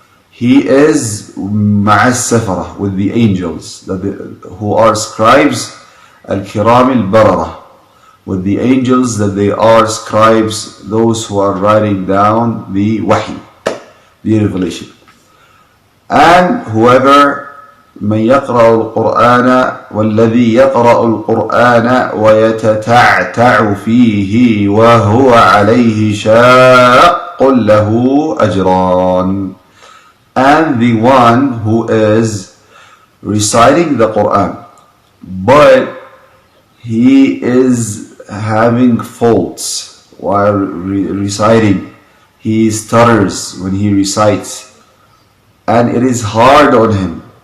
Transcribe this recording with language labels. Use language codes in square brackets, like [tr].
[en] He is [ar] مع السفرة, [en] with the angels who are scribes, al-kiram al-barara, with the angels that they are scribes, those who are writing down the wahi, the revelation. And whoever [ar] من يقرأ القرآن والذي يقرأ القرآن ويتتعتع فيه وهو عليه شاق له أجران. [en] And the one who is reciting the Quran, but he is having faults while reciting. He stutters when he recites, and it is hard on him.